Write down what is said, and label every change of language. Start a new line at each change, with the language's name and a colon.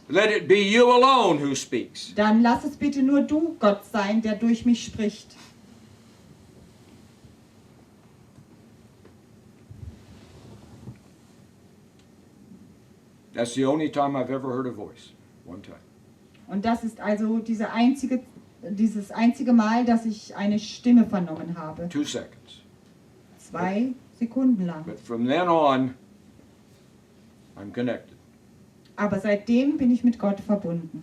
English: let it be you alone who speaks.
German: dann lass es bitte nur du, Gott, sein, der durch mich spricht.
English: That's the only time I've ever heard a voice. One time.
German: Und das ist also dieses einzige Mal, dass ich eine Stimme vernommen habe.
English: 2 seconds.
German: 2 Sekunden lang.
English: But from then on, I'm connected.
German: Aber seitdem bin ich mit Gott verbunden.